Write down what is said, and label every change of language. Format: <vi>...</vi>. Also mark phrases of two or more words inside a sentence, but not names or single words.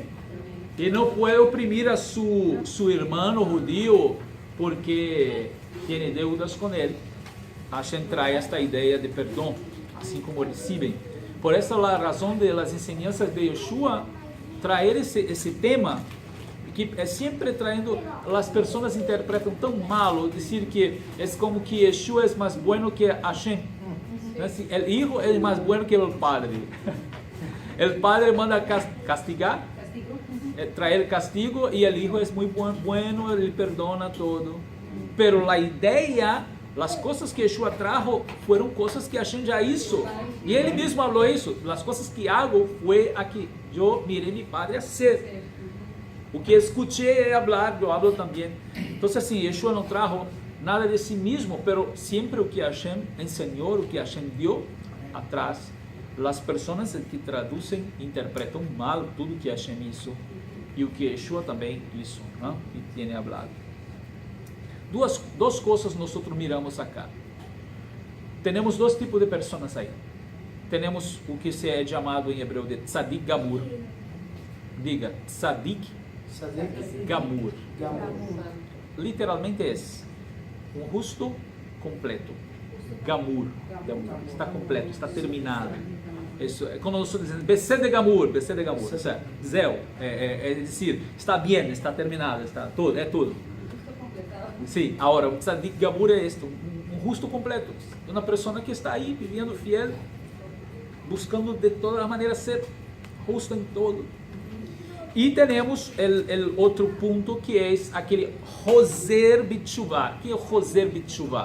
<es>Y no puede oprimir a su hermano judío porque tiene deudas con él. Hashem trae esta idea de perdón, así como reciben. Por esa es la razón de las enseñanzas de Yeshua, traer ese tema,</es> <pt>que é sempre trayendo, as pessoas interpretam tão mal, dizer que é como que Yeshua é mais bueno que Hashem. O hijo é mais bueno que o padre. O padre manda castigar,</pt> <es>traer castigo,</es> <pt>e o hijo é muito bueno, ele</pt> <es>perdona todo.</es> <pt>Pero a ideia, as coisas que Yeshua trajo foram coisas que Hashem já hizo. E ele mesmo falou isso. As coisas que hago foi a que eu mirei</pt> <es>mi padre hacer. O que escuché hablar,</es> <pt>eu hablo também. Então, assim, Yeshua não trajo nada de si mesmo, pero sempre o que Hashem ensinou, o que Hashem deu atrás, as pessoas que traduzem, interpretam mal tudo que Hashem hizo e o que Yeshua também hizo, ¿no? E tem hablado. Duas coisas nós miramos acá. Temos dois tipos de pessoas aí. Temos o que se é chamado em hebreu de</pt> <he>tzadik gamur.</he> <pt>Diga,</pt> <he>tzadik gamur.</he> <pt>Literalmente é um justo completo. Gamur. Está completo, está terminado. Isso é quando nós dizemos</pt> <he>Besed gamur. Zéu.</he> <pt>É dizer, está bem, está terminado, está tudo, é tudo. Sim, agora, o</pt> <he>tzadik gamur</he> <pt>é este, um justo completo, uma pessoa que está aí, vivendo fiel, buscando de toda maneira ser justo em todo. E temos o outro ponto, que é aquele</pt> <he>Hoser B'Tshuvah.</he> <pt>O que é o</pt> <he>Hoser B'Tshuvah?</he>